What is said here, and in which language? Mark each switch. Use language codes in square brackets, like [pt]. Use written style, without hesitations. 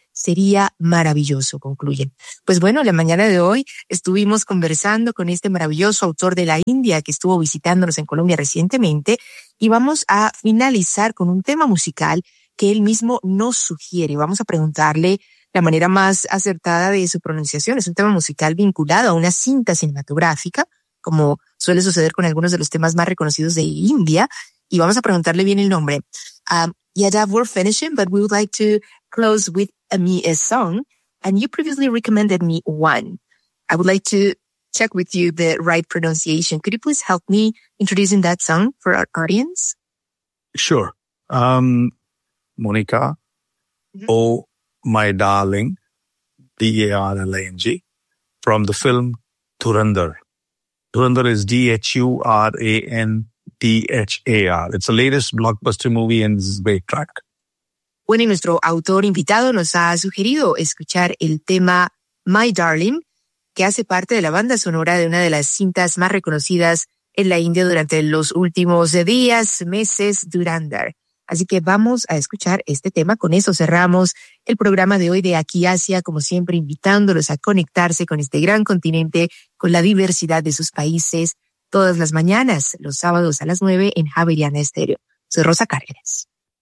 [es] Sería maravilloso, concluyen. Pues bueno, la mañana de hoy estuvimos conversando con este maravilloso autor de la India que estuvo visitándonos en Colombia recientemente, y vamos a finalizar con un tema musical que él mismo nos sugiere. Vamos a preguntarle la manera más acertada de su pronunciación. Es un tema musical vinculado a una cinta cinematográfica, como suele suceder con algunos de los temas más reconocidos de India. Y vamos a preguntarle bien el nombre. [en] Yadav, we're finishing, but we would like to close with a song. And you previously recommended me one. I would like to check with you the right pronunciation. Could you please help me introducing that song for our audience? Sure. Monica, Oh, My Darling, D-A-R-L-I-N-G, from the film Dhurandhar. Dhurandhar is D-H-U-R-A-N-T-H-A-R. It's the latest blockbuster movie and this is a great track. [es] Bueno, y nuestro autor invitado nos ha sugerido escuchar el tema My Darling, que hace parte de la banda sonora de una de las cintas más reconocidas en la India durante los últimos días, meses, Dhurandhar. Así que vamos a escuchar este tema. Con eso cerramos el programa de hoy de Aquí Asia, como siempre invitándolos a conectarse con este gran continente, con la diversidad de sus países, todas las mañanas, los sábados a las 9 en Javeriana Estéreo. Soy Rosa Cárdenas.